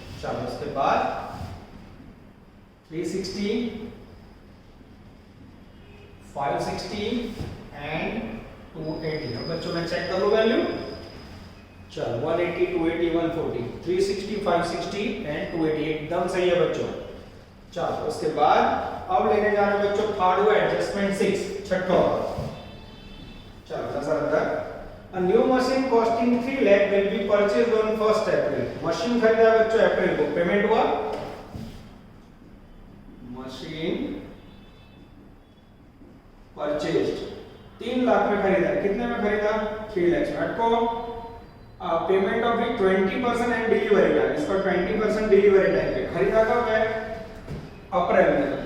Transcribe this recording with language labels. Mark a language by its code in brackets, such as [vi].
[hi] चलो, उसके बाद 360, 560 एंड 280। अब बच्चों मैं चेक करूं वैल्यू। चलो, 180, 280, 140, 360, 560 एंड 280 एकदम सही है बच्चों। चलो, उसके बाद अब लेने जा रहे हैं बच्चों थर्ड हुआ एडजस्टमेंट 6, छठो। चलो, नजर अंदर। [en] A new machine costing 3 lakh will be purchased on 1st April। [hi] Machine खरीदा है बच्चों अप्रैल को, पेमेंट हुआ। मशीन परचेज्ड 3 लाख में खरीदा है, कितने में खरीदा? 3 लाख में। [en] को payment of 20% and delivery time, [hi] इसका 20% डिलीवरी टाइम पे खरीदा कब है? अप्रैल में।